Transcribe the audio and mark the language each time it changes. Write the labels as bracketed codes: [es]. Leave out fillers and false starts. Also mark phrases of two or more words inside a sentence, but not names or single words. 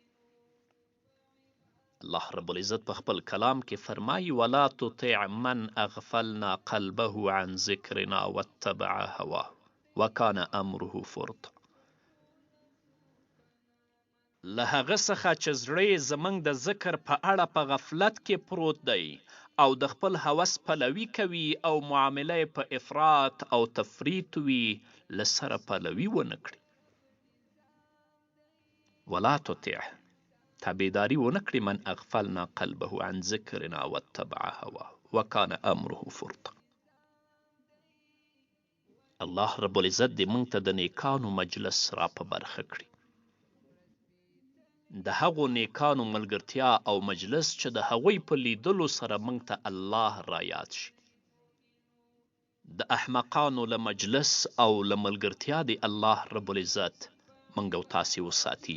[ar] الله رب العزت [ps] په خپل کلام کې فرمایي [ar] ولا تطع من اغفلنا قلبه عن ذکرنا واتبع هواه وکان امره فرطا. [ps] له هغه څخه چې زړه یې زموږ د ذکر په اړه په غفلت کې پروت دی او د خپل هوس پلوي کوي او معامله یې په افراط او تفریط وي، له سره پلوي ونه کړي. [ar] ولا تطع [ps] تابعداري ونه کړي [ar] من اغفلنا قلبه عن ذکرنا واتبع هواه وکان امره فرطا. الله رب العزت [ps] دې موږ ته د نیکانو مجلس را په برخه کړي، د هغو نیکانو ملګرتیا او مجلس چې د هغوی په لیدلو سره موږ ته الله را یاد شي. د احمقانو له مجلس او له ملګرتیا دې [ar] الله رب العزت [ps] موږ او تاسې وساتي.